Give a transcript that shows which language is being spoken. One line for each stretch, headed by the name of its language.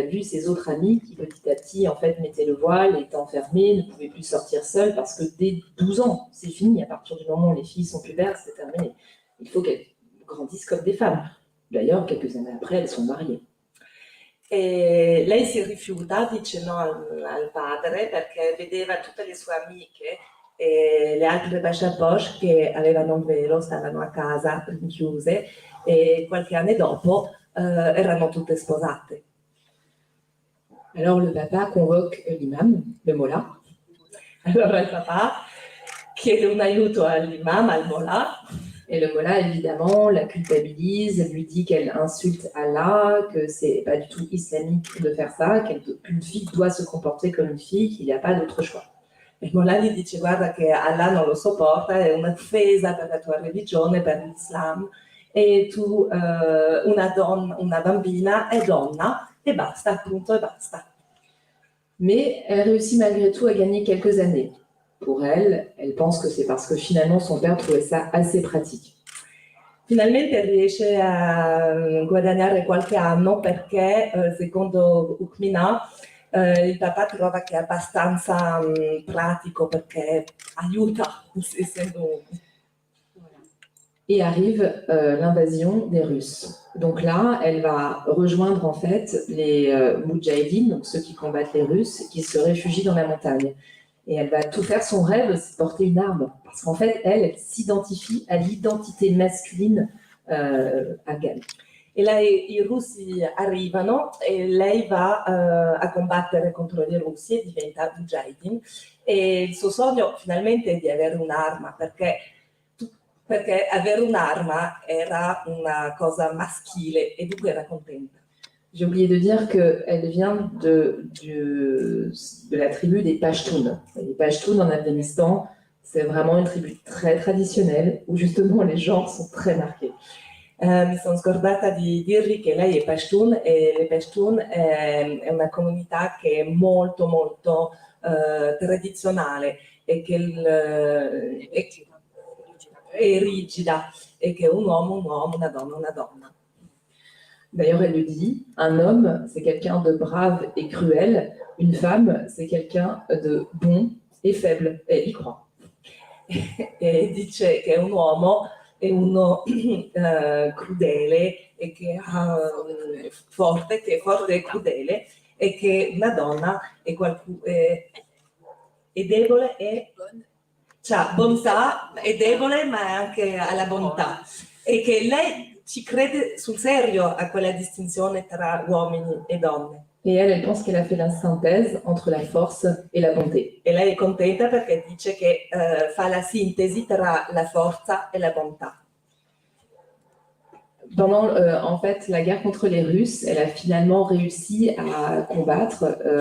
French: Elle a vu ses autres amis qui petit à petit en fait mettaient le voile, étaient enfermées, ne pouvaient plus sortir seules parce que dès 12 ans, c'est fini. À partir du moment où les filles sont pubères, c'est terminé. Il faut qu'elles grandissent comme des femmes. D'ailleurs, quelques années après, elles sont mariées.
Italian: E lei si rifiuta, dice no al padre perché vedeva tutte le sue amiche e le altre Bashaposh che avevano un velo, stavano a casa rinchiuse e qualche anno dopo erano tutte sposate.
French: Alors le papa convoque l'imam, le mollah.
Italian: Allora il papà chiede un aiuto all'imam, al mollah.
French: Et le mollah, évidemment, la culpabilise, lui dit qu'elle insulte Allah, que c'est pas du tout islamique de faire ça, qu'une fille doit se comporter comme une fille, qu'il n'y a pas d'autre choix.
Italian: Il mollah gli dice: guarda che Allah non lo sopporta, è un'offesa per la tua religione, per l'Islam, e tu, una bambina è donna, e basta, appunto, e basta.
French: Mais elle réussit malgré tout à gagner quelques années. Pour elle, elle pense que c'est parce que finalement son père trouvait ça assez pratique.
Italian: Finalmente riesce a guadagnare qualche anno perché, secondo Ukmina, il papà trova che è abbastanza pratico perché aiuta, essendo...
French: Et arrive l'invasion des Russes. Donc là, elle va rejoindre en fait les Moudjahidines, donc ceux qui combattent les Russes, qui se réfugient dans la montagne. Et elle va tout faire, son rêve, c'est de porter une arme. Parce qu'en fait, elle s'identifie à l'identité masculine afghane.
Italian: E i russi arrivano e lei va a combattere contro i russi e diventa Mujahideen. E il suo sogno finalmente è di avere un'arma, perché avere un'arma era una cosa maschile e dunque era contenta.
French: J'ai oublié de dire qu'elle vient de la tribu des Pashtuns. Les Pashtuns en Afghanistan, c'est vraiment une tribu très traditionnelle où justement les genres sont très marqués.
Italian: Mi sono scordata di dirvi che lei è Pashtun e le Pashtun è una comunità che è molto molto tradizionale e che è rigida e che un uomo, una donna, una donna.
French: D'ailleurs, elle le dit, un homme, c'est quelqu'un de brave et cruel, une femme, c'est quelqu'un de bon et faible, et elle y croit.
Italian: E dice che un uomo è uno crudele e che è forte e crudele, e che una donna è debole e c'ha bontà, è debole ma anche ha la bontà, e che lei ci crede sul serio a quella distinzione tra uomini e donne.
French: Et elle pense qu'elle a fait la synthèse entre la force et la bonté.
Italian: E lei è contenta perché dice che fa la sintesi tra la forza e la bontà.
French: Pendant en fait la guerre contre les Russes, elle a finalement réussi à combattre.